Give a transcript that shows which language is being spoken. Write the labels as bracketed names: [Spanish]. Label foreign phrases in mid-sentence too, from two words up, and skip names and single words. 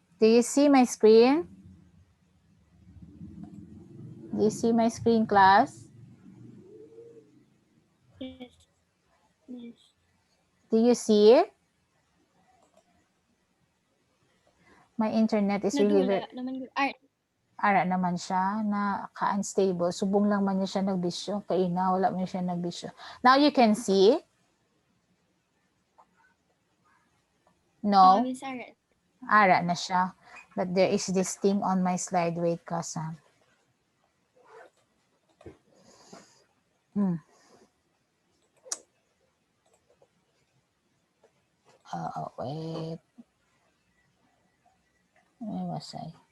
[English] Do you see my screen? Do you see my screen, class? Yes. Yes. Do you see it? My internet is really Nadula very... [Hiligaynon] naman Ara naman siya, na ka-unstable. Subong lang man niya siya nagbisyo. Kaina, wala man siya nagbisyo. [English] Now you can see? No? Miss Arat. [Hiligaynon] Ara na siya. [English] But there is this thing on my slide. Wait, kasam. Wait. Where was I?